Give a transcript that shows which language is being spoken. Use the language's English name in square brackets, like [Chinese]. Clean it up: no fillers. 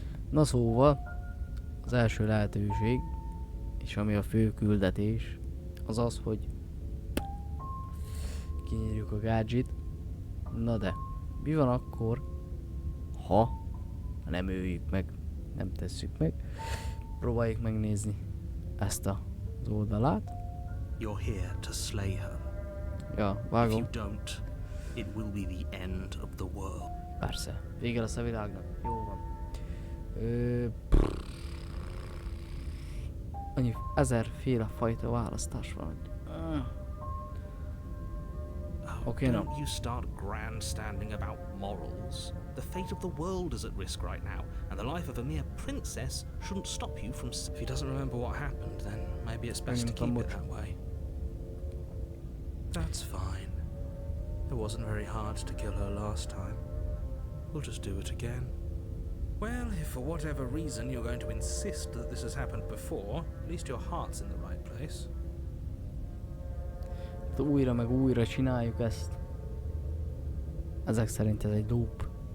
[Hungarian] Na szóval, az első lehetőség, és ami a fő küldetés, az az, hogy kinyírjuk a gadget. Na de, mi van akkor, ha nem öljük meg, nem tesszük meg. Próbáljuk megnézni ezt az oldalát. [English] You're here to slay her. [Hungarian] Ja, [English] If you [Hungarian] vágom. [English] don't, it will be the end of the world. [Hungarian] Persze, vége lesz a világnak. Jó van. Annyi 1000-féle fajta választás van. [English] Okay, no. Don't you start grandstanding about morals. The fate of the world is at risk right now, and the life of a mere princess shouldn't stop you from... If he doesn't remember what happened, then maybe it's best to keep it that way. That's fine. It wasn't very hard to kill her last time. We'll just do it again. Well, if for whatever reason you're going to insist that this has happened before, at least your heart's in the right place. [Hungarian] Újra meg újra csináljuk ezt. Ezek szerint ez egy loop.